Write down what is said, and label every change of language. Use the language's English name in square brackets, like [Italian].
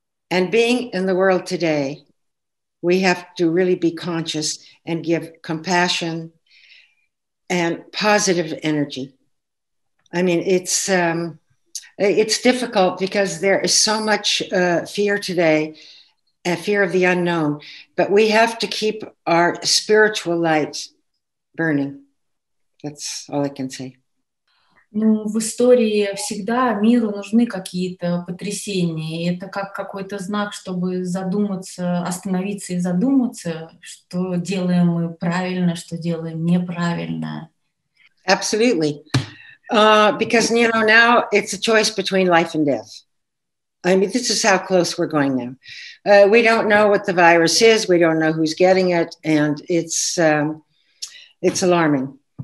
[English] And being in the world today, we have to really be conscious and give compassion and positive energy. I mean, it's difficult because there is so much fear today, fear of the unknown, but we have to keep our spiritual light burning. That's all I can say. [Russian] Ну, в истории всегда миру нужны какие-то потрясения, и это как какой-то знак, чтобы задуматься, остановиться и задуматься, что делаем мы правильно, что делаем неправильно. [English] Absolutely. Because, you know, now it's a choice between life and death. I mean, this is how close we're going now. We don't know what the virus is. We don't know who's getting it. And it's alarming.